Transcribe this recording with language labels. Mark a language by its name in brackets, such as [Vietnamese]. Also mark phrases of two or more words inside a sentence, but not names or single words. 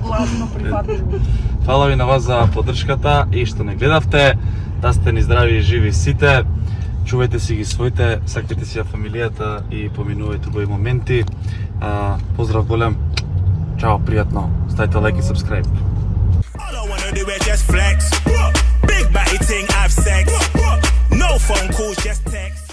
[Macedonian] Едногласно прифатливо. Фала ви на вас за поддршката и што не гледавте. Да сте ни здрави и живи сите. Чувајте си ги своите, сакајте си ја фамилијата и поминувајте убави моменти. Поздрав голем. Чао, пријатно. Ставите лайк и subscribe. [English] All I wanna do is just flex. Big body thing, have sex. No phone calls, just text.